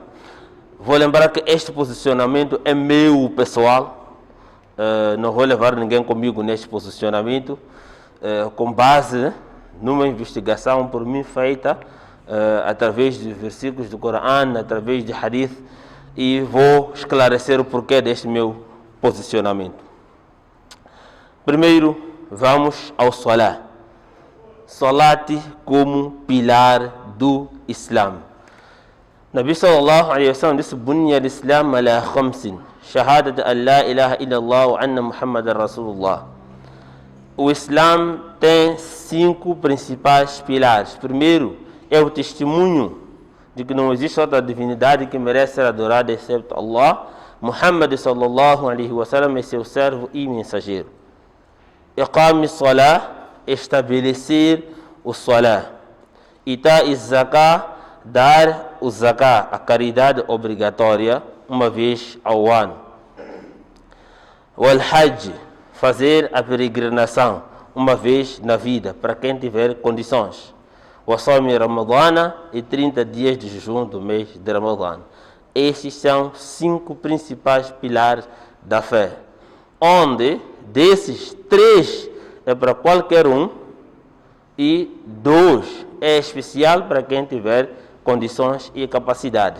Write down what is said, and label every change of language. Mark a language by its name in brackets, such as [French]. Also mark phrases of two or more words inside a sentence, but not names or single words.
[Portuguese] Vou lembrar que este posicionamento é meu pessoal, não vou levar ninguém comigo neste posicionamento, com base numa investigação por mim feita através de versículos do Corão, através de hadith, e vou esclarecer o porquê deste meu posicionamento. Primeiro, vamos ao Salah. Salat como pilar do Islã. [Arabic] نبي صلى الله عليه وسلم disse: بني الإسلام على خمس شهادة أن لا إله إلا الله وأن محمدا رسول الله. [Portuguese] O Islã tem 5 principais pilares. Primeiro é o testemunho de que não existe outra divindade que merece ser adorada exceto Allah. Muhammad [Arabic] صلى الله عليه وسلم [Portuguese] é seu servo e mensageiro. [Arabic] إقام الصلاة, [Portuguese] estabelecer o salah. [Arabic] إيتاء الزكاة, [Portuguese] dar o zakah, a caridade obrigatória, uma vez ao ano. [Arabic] والحج, [Portuguese] fazer a peregrinação uma vez na vida, para quem tiver condições. [Arabic] وصوم رمضان, [Portuguese] e 30 dias de jejum do mês de Ramadana. Estes são 5 principais pilares da fé, onde desses 3 é para qualquer um e 2 é especial para quem tiver condições e capacidades.